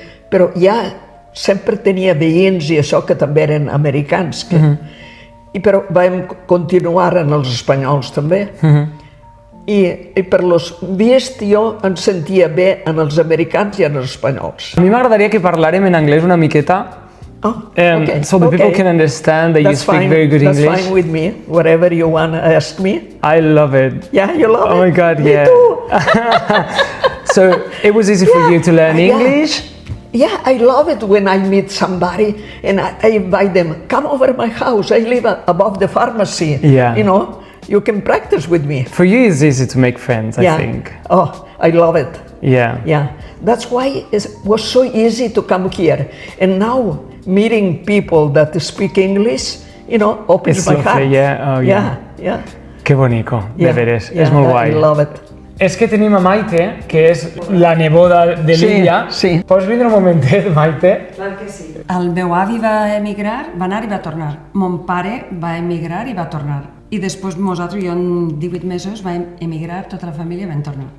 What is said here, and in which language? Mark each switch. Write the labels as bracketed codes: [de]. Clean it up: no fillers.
[ca] Però ja sempre tenia veïns i això que també eren americans. Però vam continuar amb els espanyols també. I per los vist jo em sentia bé en els americans i en els espanyols. A mi m'agradaria que parlàrem en anglès una miqueta. [en] So the people can understand that you speak very good English. That's fine with me, whatever you want to ask me. I love it. Yeah, you love it? Oh my God, me yeah. Too. So it was easy for you to learn English? Yeah, I love it when I meet somebody and I invite them, come over my house, I live above the pharmacy. Yeah. You know, you can practice with me. For you it's easy to make friends, I think. Oh, I love it. Yeah. Yeah, that's why it was so easy to come here. And now, meeting people that speak English, opens It's my lovely, heart. yeah. Oh, yeah. Yeah. [ca] Que bonico, de [en] Yeah, [ca] veres, [en] yeah, [ca] és molt guai. [en] I love it. [ca] És que tenim a Maite, que és la neboda de Sí, l'Illa. sí. Pots vindre un momentet, Maite? Clar que sí. El meu avi va emigrar, va anar i va tornar. Mon pare va emigrar i va tornar. I després nosaltres, jo en 18 mesos, vam emigrar, tota la família vam tornar.